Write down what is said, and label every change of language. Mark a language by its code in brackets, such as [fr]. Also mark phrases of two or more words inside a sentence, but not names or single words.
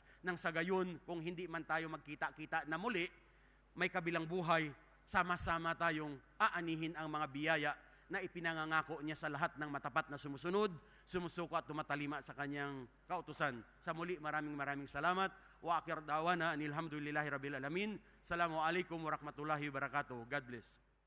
[tl] Nang sa gayon, kung hindi man tayo magkita-kita na muli, may kabilang buhay, sama-sama tayong aanihin ang mga biyaya na ipinangangako niya sa lahat ng matapat na sumusunod, sumusuko at tumatalima sa kanyang kautusan. Sa muli, maraming salamat. [ar] وآخر دعوانا أن الحمد لله رب العالمين. السلام عليكم ورحمة الله وبركاته. [en] God bless.